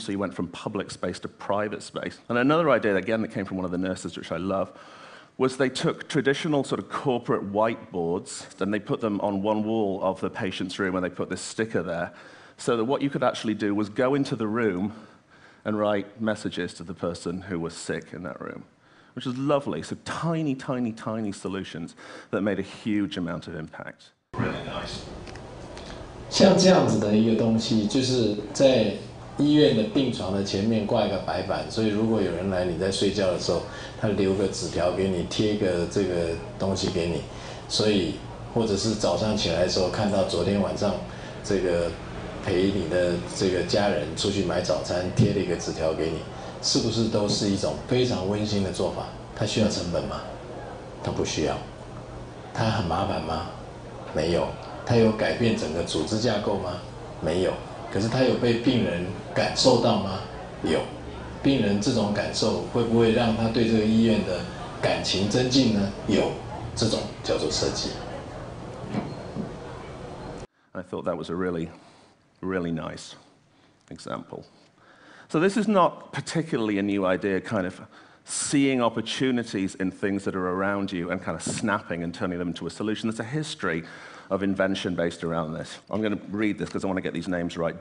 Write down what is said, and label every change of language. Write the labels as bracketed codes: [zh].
[en] So you went from public space to private space. And another idea, again, that came from one of the nurses, which I love, was they took traditional sort of corporate whiteboards and they put them on one wall of the patient's room and they put this sticker there, so that what you could actually do was go into the room and write messages to the person who was sick in that room, which was lovely. So tiny, tiny, tiny solutions that made a huge amount of impact. Really nice. [zh] 像这样子的一个东西，就是在医院的病床的前面挂一个白板，所以如果有人来，你在睡觉的时候，他留个纸条给你，贴一个这个东西给你，所以或者是早上起来的时候看到昨天晚上这个陪你的这个家人出去买早餐，贴了一个纸条给你。是不是都是一种非常温馨的做法？它需要成本吗？它不需要。它很麻烦吗？没有。它有改变整个组织架构吗？没有。可是它有被病人感受到吗？有。病人这种感受会不会让他对这个医院的感情增进呢？有。这种叫做设计。 [en] I thought that was a really, really nice example. So this is not particularly a new idea, kind of seeing opportunities in things that are around you and kind of snapping and turning them into a solution. There's a history of invention based around this. I'm going to read this because I want to get these names right.